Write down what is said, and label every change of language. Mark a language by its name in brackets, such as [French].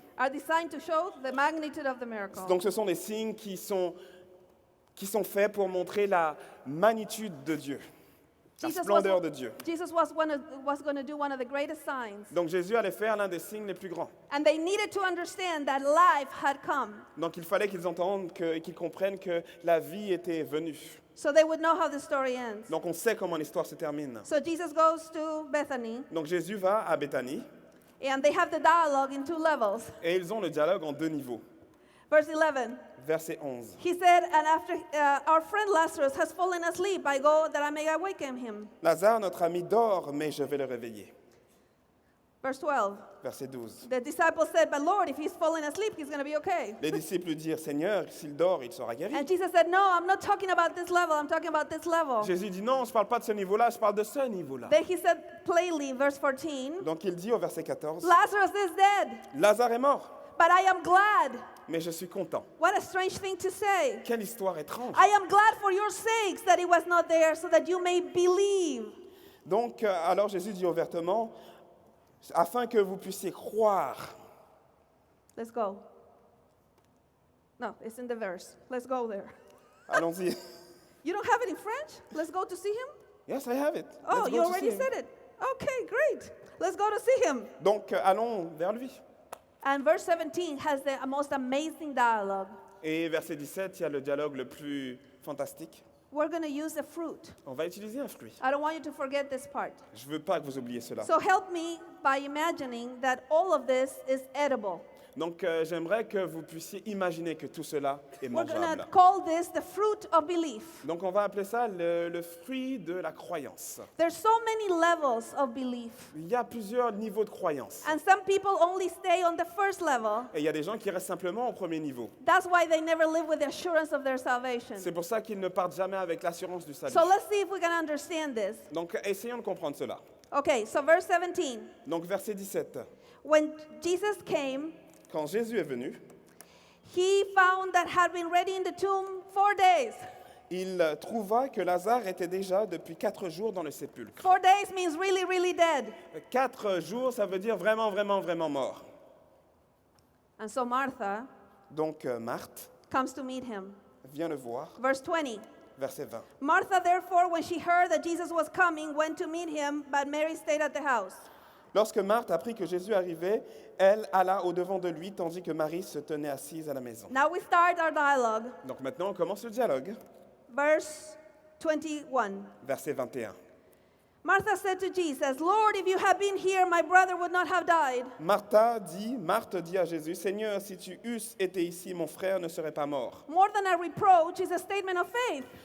[English] Are designed to show the magnitude of the miracle. [French] donc ce sont des signes qui sont faits pour montrer la magnitude de Dieu, la splendeur de Dieu. [English] Jesus was going to do one of the greatest signs. [French] Donc Jésus allait faire l'un des signes les plus grands. [English] And they needed to understand that life had come. [French] Donc il fallait qu'ils entendent et qu'ils comprennent que la vie était venue. [English] So they would know how the story ends. [French] Donc on sait comment l'histoire se termine. [English] So Jesus goes to Bethany, [French] Donc Jésus va à Béthanie [English] and they have the dialogue in 2 levels. [French] et ils ont le dialogue en 2 niveaux. [English] Verse 11. [French] Verset 11. [English] He said, and after our friend Lazarus has fallen asleep, I go that I may awaken him. [French] Lazare, notre ami, dort, mais je vais le réveiller. [English] Verse 12. [French] Verset 12. [English] The disciples said, but Lord, if he's fallen asleep, he's going to be okay. [French] Les disciples dirent, Seigneur, s'il dort, il sera guéri. [English] And Jesus said, no, I'm not talking about this level. I'm talking about this level. [French] Jésus dit, non, je ne parle pas de ce niveau-là, je parle de ce niveau-là. [English] Then he said plainly, verse 14, [French] Donc il dit au verset 14, [English] Lazarus is dead, [French] Lazare est mort, [English] but I am glad. [French] mais je suis content. [English] What a strange thing to say. [French] Quelle histoire étrange. [English] I am glad for your sakes that he was not there so that you may believe. [French] Donc, alors Jésus dit ouvertement, afin que vous puissiez croire. [English] Let's go. No, it's in the verse. Let's go there. [French] Allons-y. [English] You don't have it in French? Let's go to see him? Yes, I have it. Oh, Let's go you to already see him. said it. Okay, great. Let's go to see him. [French] Donc, allons vers lui. [English] And verse 17 has the most amazing dialogue. [French] Et verset 17, il y a le dialogue le plus fantastique. [English] We're going to use a fruit. [French] On va utiliser un fruit. [English] I don't want you to forget this part. [French] Je ne veux pas que vous oubliez cela. [English] So help me by imagining that all of this is edible. [French] Donc, j'aimerais que vous puissiez imaginer que tout cela est [English] We're going to [French] mangeable. [English] call this the fruit of belief. [French] Donc, on va appeler ça le fruit de la croyance. [English] There's so many levels of belief. [French] Il y a plusieurs niveaux de croyance. [English] And some people only stay on the first level. [French] Et il y a des gens qui restent simplement au premier niveau. [English] That's why they never live with the assurance of their salvation. [French] C'est pour ça qu'ils ne partent jamais avec l'assurance du salut. [English] So let's see if we can understand this. [French] Donc, essayons de comprendre cela. [English] Okay, so verse 17. [French] Donc, verset 17. [English] When Jesus came, [French] Quand Jésus est venu, [English] he found that had been ready in the tomb 4 days. [French] il trouva que Lazare était déjà depuis 4 jours dans le sépulcre. [English] 4 days means really, really dead. [French] 4 jours, ça veut dire vraiment, vraiment, vraiment mort. [English] And so Martha [French] Donc, Marthe [English] comes to meet him. [French] vient le voir, [English] Verse 20. [French] verset 20. [English] Martha, therefore, when she heard that Jesus was coming, went to meet him, but Mary stayed at the house. [French] Lorsque Marthe apprit que Jésus arrivait, elle alla au-devant de lui, tandis que Marie se tenait assise à la maison. [English] Now we start our dialogue. [French] Donc maintenant, on commence le dialogue. [English] Verse 21. [French] Verset 21. [English] Martha said to Jesus, Lord, if you had been here, my brother would not have died. [French] Marthe dit à Jésus, Seigneur, si tu eusses été ici, mon frère ne serait pas mort. [English] More than a reproach is a statement of faith.